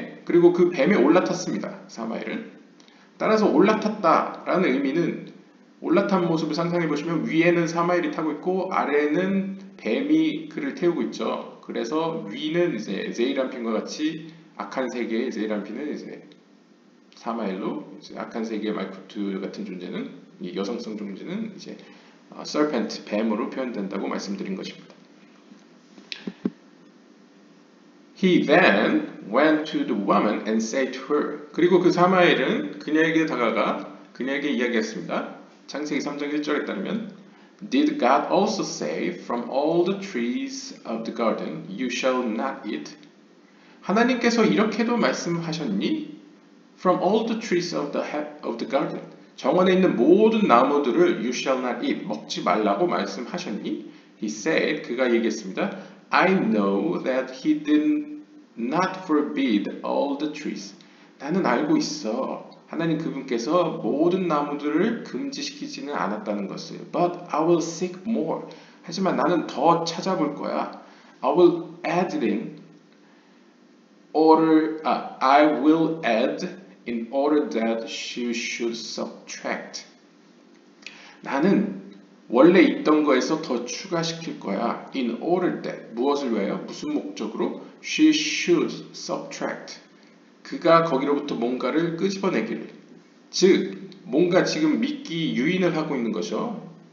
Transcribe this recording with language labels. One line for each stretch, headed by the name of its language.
Korean: 그리고 그 뱀에 올라탔습니다. 사마엘은. 따라서 올라탔다라는 의미는 올라탄 모습을 상상해 보시면 위에는 사마엘이 타고 있고 아래에는 뱀이 그를 태우고 있죠. 그래서 위는 이제 제이람핀과 같이 악한 세계의 제이람핀은 이제 사마엘로 이제 악한 세계의 말쿠트 같은 존재는 이 여성성 존재는 이제 serpent 뱀으로 표현된다고 말씀드린 것입니다.
English: He then went to the woman and said to her.
Korean: 그리고 그 사마엘은 그녀에게 다가가 그녀에게 이야기했습니다. 창세기 3장 1절에 따르면
English: Did God also say, From all the trees of the garden you shall not eat?
Korean: 하나님께서 이렇게도 말씀하셨니?
English: From all the trees of the garden.
Korean: 정원에 있는 모든 나무들을
English: you shall not eat.
Korean: 먹지 말라고 말씀하셨니?
English: He said,
Korean: 그가 얘기했습니다.
English: I know that he did not forbid all the trees.
Korean: 나는 알고 있어. 하나님 그분께서 모든 나무들을 금지시키지는 않았다는 것을.
English: But I will seek more.
Korean: 하지만 나는 더 찾아볼 거야.
English: I will add in order. I will add in order that you should subtract.
Korean: 나는 원래 있던 거에서 더 추가시킬 거야.
English: In order that.
Korean: 무엇을 위하여? 무슨 목적으로?
English: She should subtract.
Korean: 그가 거기로부터 뭔가를 끄집어내기를. 즉, 뭔가 지금 미끼 유인을 하고 있는 거죠.